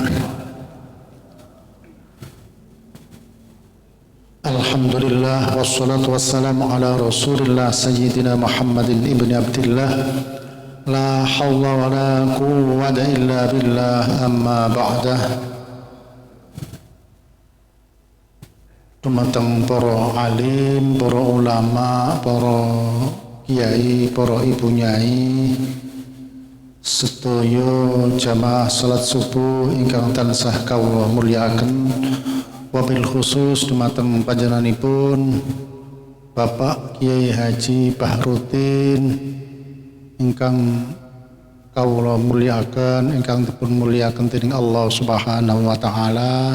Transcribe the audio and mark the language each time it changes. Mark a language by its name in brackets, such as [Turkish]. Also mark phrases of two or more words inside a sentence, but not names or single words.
[Arabic] الحمد لله والصلاة والسلام على رسول الله سيدنا محمد بن عبد الله. لا حول ولا قوة إلا بالله، أما بعد. [Javanese] Dumateng para alim, para ulama, para kiai, para ibu nyai, sedaya jamaah salat subuh ingkang tansah kawula mulyakaken, [Arabic] وبالخصوص [Javanese] dumateng panjenenganipun Bapak Kiai Haji Bahrudin ingkang kawula mulyakaken, ingkang dipun mulyakaken dening Allah [Arabic] سبحانه وتعالى.